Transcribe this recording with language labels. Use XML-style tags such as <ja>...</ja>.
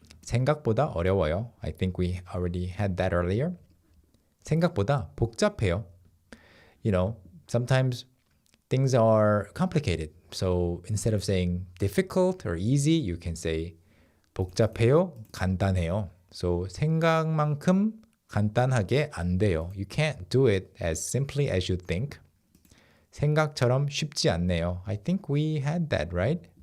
<ko>생각보다 어려워요.</ko> <en>I think we already had that earlier.</en> <ko>생각보다 복잡해요.</ko> <en>Sometimes things are complicated. So instead of saying difficult or easy, you can say 복잡해요, 간단해요.</en> <ko>So 생각만큼 간단하게 안 돼요.</ko> <en>You can't do it as simply as you think.</en> <ko>생각처럼 쉽지 않네요.</ko> <en>I think we had that, right?</en>